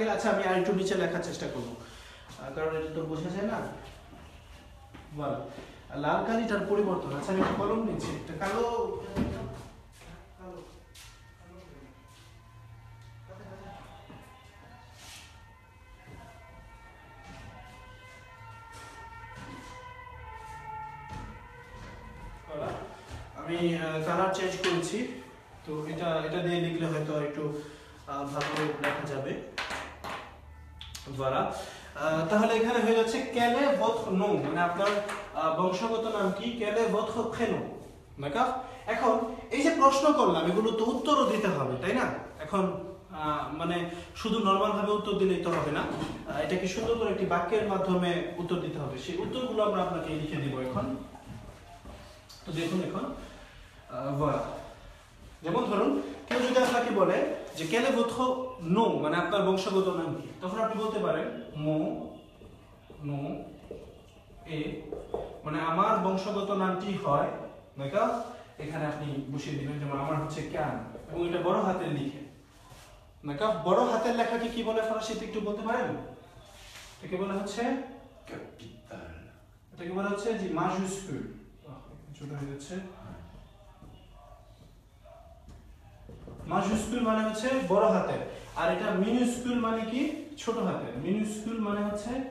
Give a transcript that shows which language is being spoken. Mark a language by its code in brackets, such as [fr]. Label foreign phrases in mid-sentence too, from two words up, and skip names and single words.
[bn] গেলে আচ্ছা আমি আর একটু নিচে লেখার চেষ্টা করব কারণ এটা তো বোঝা যায় না বল লাল কালিটার পরিবর্তন আচ্ছা আমি কলম নিচ্ছি একটা কালো আমি কালার চেঞ্জ করেছি তো এটা দিয়ে লিখলে হয়তো একটু ভালো লেখা যাবে voilà তাহলে এখানে হয়ে যাচ্ছে [fr] quel est votre nom [bn] মানে আপনার বংশগত নাম কি [fr] quel est votre prénom d'accord [bn] এখন এই যে প্রশ্ন করলাম এগুলো তো উত্তরও দিতে হবে তাই না এখন মানে শুধু নরমাল ভাবে উত্তর দিলেই তো হবে না এটাকে সুন্দর করে একটি বাক্যের মাধ্যমে উত্তর দিতে হবে সেই উত্তরগুলো আমরা আপনাকে লিখে দিব এখন তো দেখুন এখন voilà যেমন ধরুন কেউ যদি আপনাকে বলে যে [fr] quel est votre nom [bn] মানে আপনার বংশগত নাম কি তখন আপনি বলতে পারেন [fr] mon nom est [bn] মানে আমার বংশগত নামটি হয় d'accord এখানে আপনি বসিয়ে দিবেন যেমন আমার হচ্ছে ক্যান এবং এটা বড় হাতের লিখে d'accord বড় হাতের লেখাকে কি বলে ফরাসিতে একটু বলতে পারেন এটাকে বলা হচ্ছে ক্যাপিটাল এটাকে বলা হচ্ছে যে majuscule ছোট হয়ে যাচ্ছে majuscule মানে হচ্ছে বড় হাতের আর এটা minuscule মানে কি ছোট হাতের minuscule মানে হচ্ছে